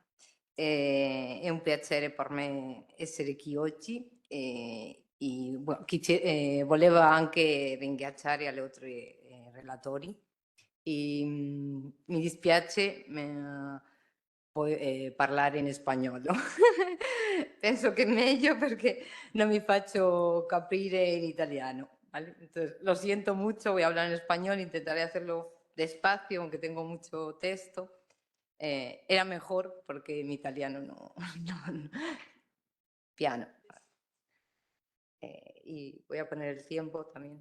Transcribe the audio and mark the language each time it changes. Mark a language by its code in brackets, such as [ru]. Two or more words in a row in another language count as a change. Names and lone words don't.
[it] È un piacere per me essere qui oggi volevo anche ringraziare gli altri relatori. Mi dispiace parlare in spagnolo. Penso che è meglio perché non mi faccio capire in italiano, [es] ¿vale? Entonces, lo siento mucho, voy a hablar en español, intentaré hacerlo despacio, aunque tengo mucho texto. Era mejor porque mi italiano no piano. Y voy a poner el tiempo también.